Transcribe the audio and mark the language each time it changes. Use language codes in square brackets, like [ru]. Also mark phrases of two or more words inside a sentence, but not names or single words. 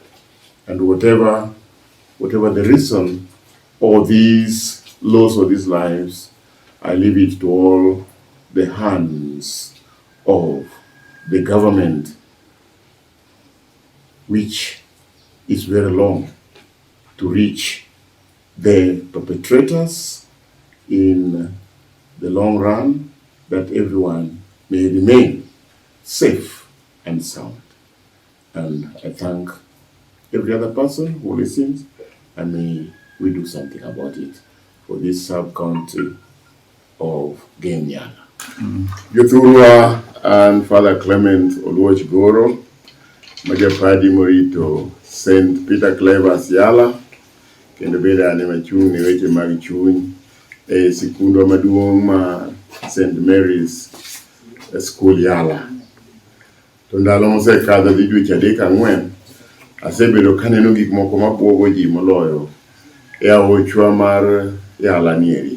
[en] And whatever the reason or these loss of these lives, I leave it to all the hands of the government, which is very long, to reach the perpetrators in the long run, that everyone may remain safe and sound. And I thank every other person who listens, and may we do something about it for this sub-county of Yala. Yothurwa and Father Clement Oluochigoro, Majapadi Morito, St. [luo] Peter Clever's Yala, kendo beda ne machung ne weche mag chuny e sikundwa maduong' ma St. Mary's School Yala. To ndalo mosekadho dhi dweche 3-4, asebedo kaneno gik moko mabuogo ji moloyo e aochwa mar Yala nieri.